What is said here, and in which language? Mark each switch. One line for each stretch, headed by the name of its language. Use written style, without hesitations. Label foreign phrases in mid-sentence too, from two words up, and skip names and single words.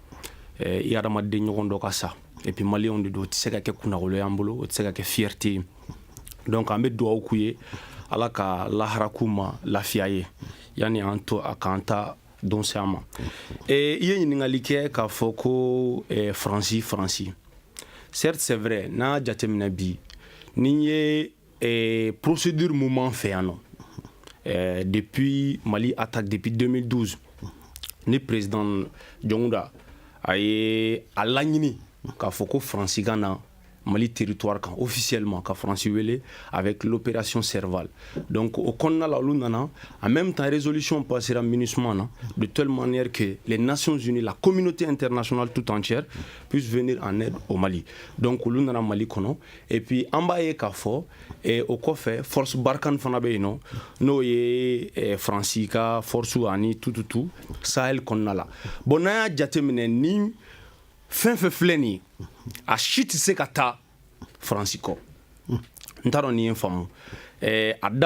Bambara: i hadamaden ɲɔgɔn dɔ ka sa
French: et puis
Bambara: maliyɛnw de don o tɛ se ka kɛ kunnawolo y'an bolo o tɛ se ka kɛ fierté ye donc an bɛ dugawu k'u ye Ala ka lahara k'u ma lafiya ye yani an to a k'an ta don se an ma i ye ɲininkali kɛ k'a fɔ ko Faransi
French: certes c'est vrai
Bambara: n'a jateminɛ bi ni ye procédure moment fɛ yan nɔ
French: depuis Mali attaque depuis 2012
Bambara: ni président Jonguda a ye a laɲini k'a fɔ ko Faransi ka na Mali territoire kan officiellement ka Faransi
French: wele avec l'opération Serval donc au
Bambara: kɔnɔna la olu nana
French: en même temps résolution passera MINUSMA na de telle manière que les Nations Unies la communauté internationale tout entière puisse venir en aide au Mali
Bambara: donc olu nana Mali kɔnɔ
French: et puis
Bambara: an b'a ye k'a fɔ o kɔfɛ force Barkhane fana bɛ yen nɔ n'o ye Faransi ka force ani tututu Sahel kɔnɔna la bon n'an y'a jateminɛ ni fɛn fɛn filɛ nin ye a si tɛ se ka taa Faransi kɔ n t'a dɔn ni ye n faamu a